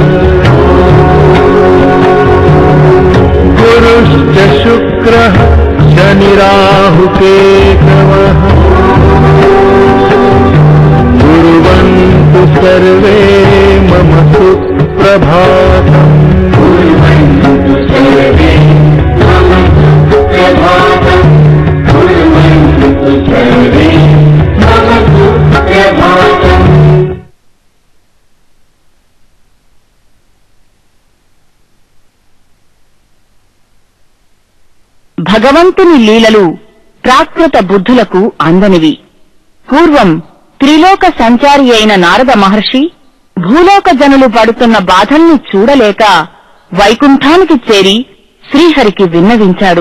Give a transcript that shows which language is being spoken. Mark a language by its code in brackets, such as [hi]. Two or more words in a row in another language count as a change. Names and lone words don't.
[sa] गुरुश्च शुक्रः शनि राहु केतवः कुर्वन्तु सर्वे मम सुप्रभातम् कुर्वन्तु सर्वे मम सुप्रभातम् कुर्वन्तु सर्वे मम सुप्रभातम् [te] భగవంతుని లీలలు ప్రాకృత బుద్ధులకు అందనివి. పూర్వం త్రిలోక సంచారి అయిన నారద మహర్షి భూలోక జనులు పడుతున్న బాధల్ని చూడలేక వైకుంఠానికి చేరి శ్రీహరికి విన్నవించాడు.